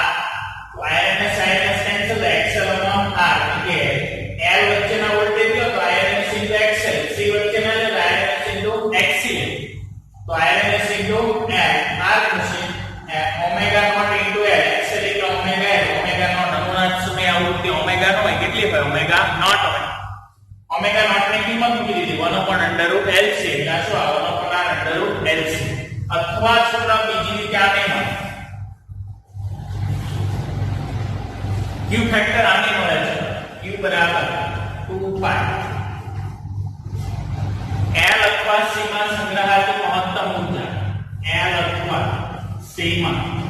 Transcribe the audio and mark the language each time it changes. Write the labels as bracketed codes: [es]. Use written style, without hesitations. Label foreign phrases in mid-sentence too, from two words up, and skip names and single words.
[gu] તો Irms કેન્સલ થાય XL upon R કે L વચ્ચેના વોલ્ટેજ લો તો Irms XL, C વચ્ચેના લે તો Irms XC તો Irms L R થશે [en] omega naught into [gu] L XL એટલે ઓમેગા L [en] omega naught [gu] અનુનાદ સમય આવૃત્તિ ઓમેગા નો હોય કેટલી હોય [en] omega naught [gu] હોય. [en] omega naught [gu] ની કિંમત મૂકી દીધી [en] 1 upon under root LC [gu] એટલે શું આવે [en] 1 upon R under root LC. [gu] અથવા છોકરા બીજી રીતે આને મળે Q ફેક્ટર આને મળે છે Q બરાબર 2 pi L અથવા C માં સંગ્રહાતી મહત્તમ ઊર્જા L અથવા C માં